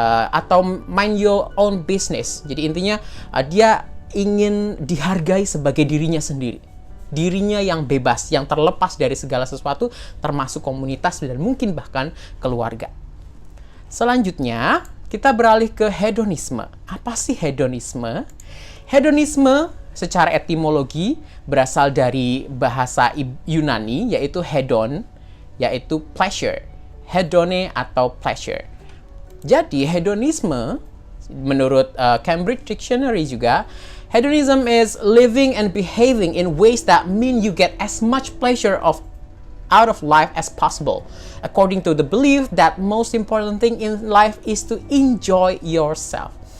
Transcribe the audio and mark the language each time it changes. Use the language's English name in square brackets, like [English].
[English] Atau mind your own business. [Indonesian] Jadi intinya dia ingin dihargai sebagai dirinya sendiri. Dirinya yang bebas, yang terlepas dari segala sesuatu, termasuk komunitas dan mungkin bahkan keluarga. Selanjutnya, kita beralih ke hedonisme. Apa sih hedonisme? Hedonisme secara etimologi berasal dari bahasa Yunani, yaitu hedon, yaitu pleasure. Hedone atau pleasure. Jadi, hedonisme, menurut Cambridge Dictionary juga, [English] hedonism is living and behaving in ways that mean you get as much pleasure out of life as possible, according to the belief that most important thing in life is to enjoy yourself.